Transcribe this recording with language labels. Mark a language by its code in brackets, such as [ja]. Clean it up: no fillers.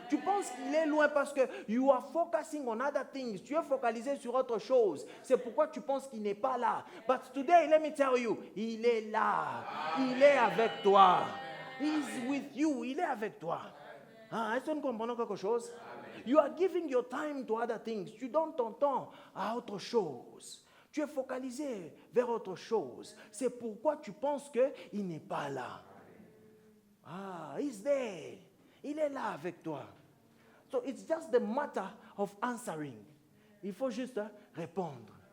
[fr] Tu penses qu'il est loin parce que [en] you are focusing on other things. [fr] Tu es focalisé sur autre chose. C'est pourquoi tu penses qu'il n'est pas là. [en] But today, let me tell you, [fr] il est là. Il est avec toi. [en] He's with you. [fr] Il est avec toi. Est-ce que nous comprenons quelque chose? [en] You are giving your time to other things. [fr] Tu donnes ton temps à autre chose. Tu es focalisé vers autre chose. C'est pourquoi tu penses qu'il n'est pas là. [en] He's there. [fr] Il est là avec toi. [en] So it's just the matter of answering. [fr] Il faut juste répondre.